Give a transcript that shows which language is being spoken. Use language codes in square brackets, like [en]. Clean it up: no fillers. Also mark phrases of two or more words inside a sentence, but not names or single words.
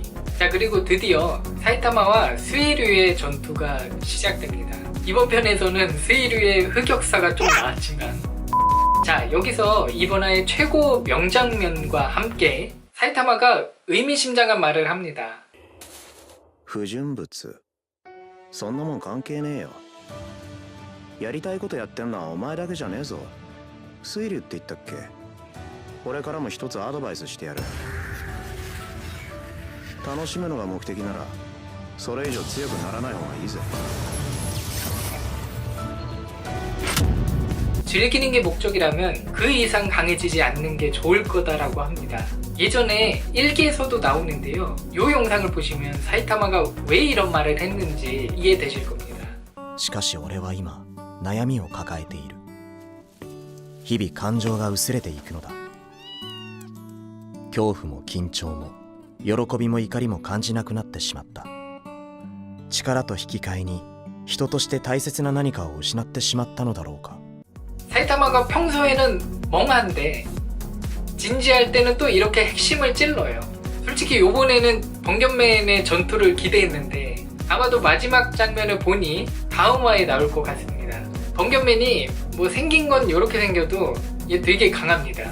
[ko] 자, 그리고 드디어 사이타마와 스이류의 전투가 시작됩니다. 이번 편에서는 스이류의 흑역사가 좀 나왔지만, 자, 여기서 이번 화의 최고 명장면과 함께 사이타마가 의미심장한 말을 합니다. [ja] 不純物そんなもん関係ねえよ。やりたいことやってんのはお前だけじゃねえぞ。水流って言ったっけ。俺からも一つアドバイスしてやる。楽しむのが目的ならそれ以上強くならない方がいいぜ。 [ko] 즐기는 게 목적이라면 그 이상 강해지지 않는 게 좋을 거다라고 합니다. 예전에 1기에서도 나오는데요. 이 영상을 보시면 사이타마가 왜 이런 말을 했는지 이해되실 겁니다. [ja] しかし俺は今悩みを抱えている。日々感情が薄れていくのだ。恐怖も緊張も喜びも怒りも感じなくなってしまった。力と引き換えに人として大切な何かを失ってしまったのだろうか。 [ko] 사이타마가 평소에는 멍한데 진지할 때는 또 이렇게 핵심을 찔러요. 솔직히 요번에는 번견맨의 전투를 기대했는데 아마도 마지막 장면을 보니 다음 화에 나올 것 같습니다. 번견맨이 뭐 생긴 건 이렇게 생겨도 얘 되게 강합니다.